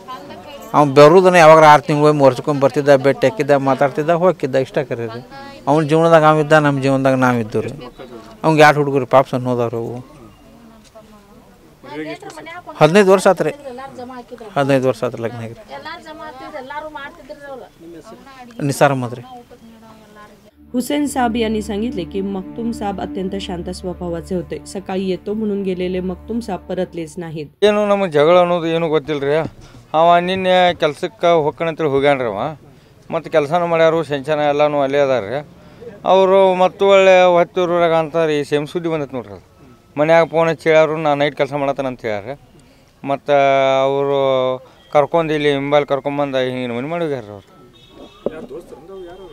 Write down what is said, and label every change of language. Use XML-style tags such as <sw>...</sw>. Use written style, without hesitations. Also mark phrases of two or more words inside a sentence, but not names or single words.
<kn>ಅವ್ನು ಬರೋದನ್ನ ಯಾವಾಗ 6 ತಿಂಗಳು ವರ್ಷಕ್ಕೊಮ್ಮೆ ಬರ್ತಿದ್ದ, ಭೇಟಿ ಹಾಕಿದ್ದ, ಮಾತಾಡ್ತಿದ್ದ, ಹೋಗಿದ್ದ, ಇಷ್ಟ ಕರೆ ರೀ। ಅವ್ನ ಜೀವನದಾಗ ಅವಿದ್ದ, ನಮ್ಮ ಜೀವನದಾಗ ನಾವಿದ್ದು ರೀ। ಅವ್ಗೆ 2 ಹುಡುಗರು ಪಾಪ ಸಣ್ಣ ಹೋದವ್ರು। ಅವು 15 ವರ್ಷ ಆತ್ರಿ, 15 ವರ್ಷ ಆತ್ರಿ ಲಗ್ನ ಆಗಿರಿ। निसार अहमद ರೀ।</kn> <mr>हुसेन साब यांनी सांगितले की मखतूम साब अत्यंत शांत स्वभावाचे होते। सकाळी येतो म्हणून गेलेले मखतूम साब परतलेच नाहीत।</mr> <kn>ಏನು ನಮಗೆ ಜಗಳ ಅನ್ನೋದು ಏನು ಗೊತ್ತಿಲ್ಲ ರೀ। ಅವ ನಿನ್ನೆ ಕೆಲ್ಸಕ್ಕೆ ಹೋಗ್ಕಣಂತೇಳಿ ಹೋಗ್ಯಾನ್ರಿ ಅವ, ಮತ್ತು ಕೆಲಸನೂ ಮಾಡ್ಯಾರು, ಶಂಚನ ಎಲ್ಲನೂ ಅಲ್ಲೇ ಅದಾರ ರೀ ಅವರು। ಮತ್ತು ಒಳ್ಳೆ ಹೊತ್ತೂರಾಗ ಅಂತಾರೆ ಈ ಸೇಮ್ ಸುದ್ದಿ ಬಂದೈತೆ ನೋಡ್ರಿ। ಅದು ಮನ್ಯಾಗ ಫೋನ್ ಹಚ್ಚಿ ಹೇಳ್ಯಾರು, ನಾ ನೈಟ್ ಕೆಲಸ ಮಾಡತ್ತಾನ ಅಂತ ಹೇಳ್ಯಾರ। ಮತ್ತು ಅವರು ಕರ್ಕೊಂಡು ಇಲ್ಲಿ ಹಿಂಬಾಲ್ ಕರ್ಕೊಂಬಂದು ಹಿಂಗೆ ಮನೆ ಮಾಡಿ ಹೋಗ್ಯಾರ ಅವ್ರು।</kn>